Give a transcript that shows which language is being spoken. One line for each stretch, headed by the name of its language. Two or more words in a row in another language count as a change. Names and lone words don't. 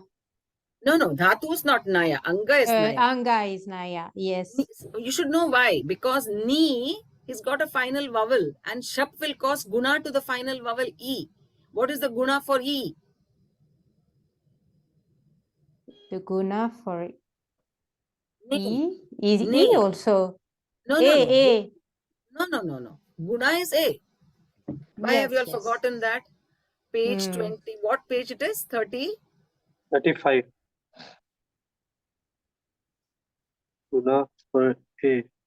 English: No, dhatu is not Naya. Anga is Naya. Anga is Naya, yes. You should know why. Because Ni has got a final vowel and Shap will cause Guna to the final vowel E. What is the Guna for E? The guna for Ni. E is Ni. E also. No. A. No. Guna is A. Why have you all forgotten that? Page 20. What page it is? 30? 35. Guna for A.